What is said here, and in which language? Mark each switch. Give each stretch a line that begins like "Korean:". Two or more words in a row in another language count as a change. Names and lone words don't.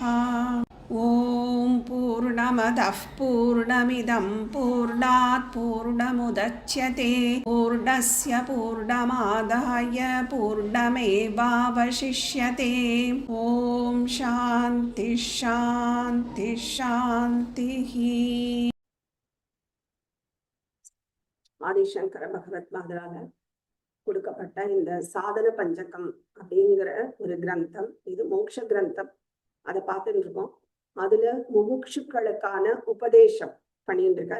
Sanskrit: ॐ पूर्णमदः पूर्णमिदं पूर्णात् पूर्णमुदच्यते पूर्णस्य पूर्णमादाय पूर्णमेवावशिष्यते। ॐ शान्ति शान्ति शान्तिः।
Tamil: ஆதிசங்கர பகவத் பாதரால கொடுக்கப்பட்ட இந்த சாதன பஞ்சகம் அப்படிங்கிற ஒரு கிரந்தம், இது மோட்ச கிரந்தம். அதை பார்த்துட்டு இருக்கோம். அதுல முமுட்சுக்களுக்கான உபதேசம் பண்ணிட்டு இருக்கார்.